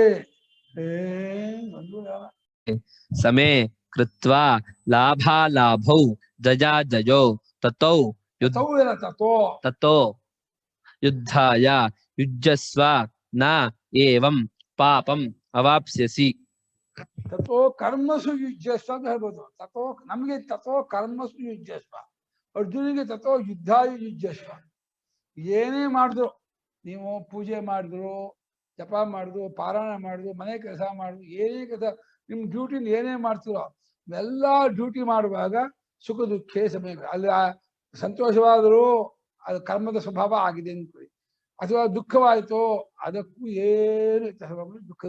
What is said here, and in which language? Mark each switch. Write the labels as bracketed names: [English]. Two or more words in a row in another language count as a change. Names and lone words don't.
[Sanskrit] ಸಮೇ ಕೃತ್ವಾ ಲಾಭಾಲಾಭೌ ಜಯಾಜಯೌ ತತೌ ತತೋ ಯುದ್ಧಾಯ ಯುಜ್ಯಸ್ವ ನ ಏವಂ ಪಾಪಂ ಅವಾಪ್ಸ್ಯಸಿ. ತಥೋ ಕರ್ಮಸು ಯುಜ್ಯಸ್ವ [Kannada] ಅಂತ ಹೇಳ್ಬೋದು. [Sanskrit] ತಥೋ ನಮ್ಗೆ ತಥೋ ಕರ್ಮಸು ಯುಜ್ಯಸ್ವ, ಅರ್ಜುನಿಗೆ ತಥೋ ಯುದ್ಧಾಯ ಯುಜ್ಯಸ್ವ. [Kannada] ಏನೇ ಮಾಡಿದ್ರು, ನೀವು ಪೂಜೆ ಮಾಡಿದ್ರು, ಜಪ ಮಾಡಿದ್ರು, ಪಾರಾಯಣ ಮಾಡಿದ್ರು, ಮನೆ ಕೆಲಸ ಮಾಡಿದ್ರು, ಏನೇ ಕೆಲಸ ನಿಮ್ ಡ್ಯೂಟಿನ ಏನೇ ಮಾಡ್ತಿರೋ ಎಲ್ಲ ಡ್ಯೂಟಿ ಮಾಡುವಾಗ ಸುಖ ದುಃಖೇ ಸಮಯ. ಅಲ್ಲಿ ಸಂತೋಷವಾದರೂ ಅದು ಕರ್ಮದ ಸ್ವಭಾವ ಆಗಿದೆ ಅಂದ್ಕೊಳ್ಳಿ, ಅಥವಾ ದುಃಖವಾಯಿತು ಅದಕ್ಕೂ ಏನು ದುಃಖದ.